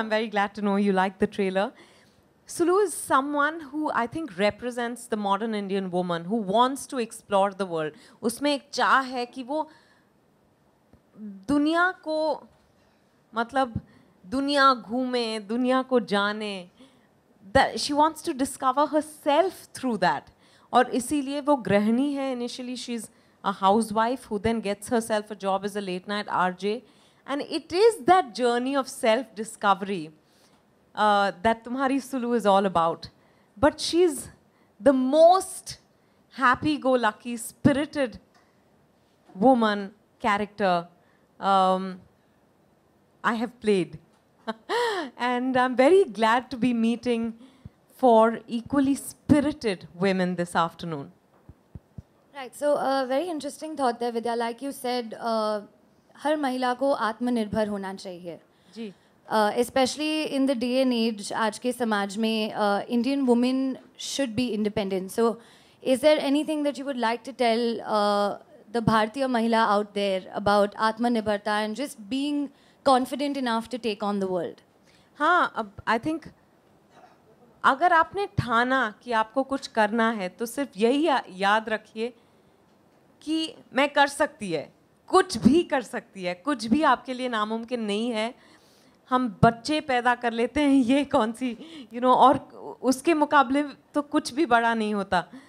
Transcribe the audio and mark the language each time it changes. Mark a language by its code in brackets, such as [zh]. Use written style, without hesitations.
[en] I'm very glad to know you like the trailer. Sulu is someone who I think represents the modern Indian woman who wants to explore the world. [hi] उसमें एक चाह है कि वो दुनिया को, मतलब दुनिया घूमे, दुनिया को जाने. [en] She wants to discover herself through that. [hi] और इसीलिए वो गृहिणी है. [en] Initially she's a housewife who then gets herself a job as a late night RJ. And it is that journey of self-discovery that Tumhari Sulu is all about. But she's the most happy-go-lucky, spirited woman character I have played. And I'm very glad to be meeting 4 equally spirited women this afternoon. Right, so a very interesting thought there, Vidya. Like you said, [hi] हर महिला को आत्मनिर्भर होना चाहिए. जी. [en] Especially in the day and age, [hi] आज के समाज में [en] Indian women should be independent. So, is there anything that you would like to tell the [hi] Bharatiya Mahila [en] out there about Atmanirbharta and just being confident enough to take on the world? [hi] हाँ, अब [en] I think [hi] अगर आपने ठाना कि आपको कुछ करना है तो सिर्फ यही याद रखिए कि मैं कर सकती है, कुछ भी कर सकती है, कुछ भी आपके लिए नामुमकिन नहीं है. हम बच्चे पैदा कर लेते हैं, ये कौन सी और उसके मुकाबले तो कुछ भी बड़ा नहीं होता.